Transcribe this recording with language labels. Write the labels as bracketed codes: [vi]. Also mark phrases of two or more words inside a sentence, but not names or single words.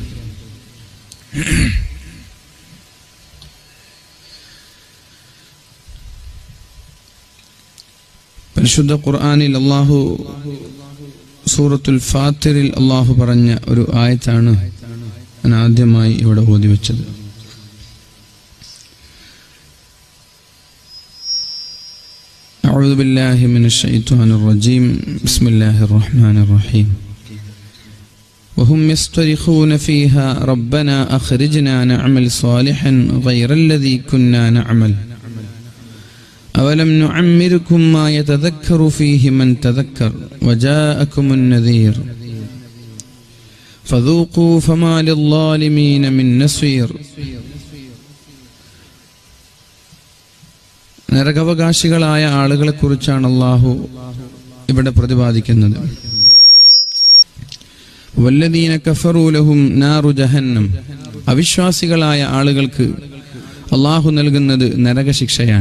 [ml] പരിശുദ്ധ ഖുർആനിൽ അല്ലാഹു സൂറത്തുൽ ഫാത്തിറിൽ അല്ലാഹു പറഞ്ഞ ഒരു ആയത്താണ് ഞാൻ ആദ്യമായി ഇവിടെ ഓതി വെച്ചത്. [ar] أعوذ بالله من الشيطان الرجيم بسم الله الرحمن الرحيم وهم يصطرخون فيها ربنا أخرجنا نعمل صالحا غير الذي كنا نعمل أولم نعمركم ما يتذكر فيه من تذكر وجاءكم النذير فذوقوا فما للظالمين من نصير. [ml] നരകാവകാശികളായ ആളുകളെ കുറിച്ചാണ് അല്ലാഹു ഇവിടെ പ്രതിപാദിക്കുന്നത്. [ar] والذين كفروا لهم نار جهنم. [ml] അവിശ്വാസികളായ ആളുകൾക്ക് അല്ലാഹു നൽകുന്നത് നരകശിക്ഷയാണ്.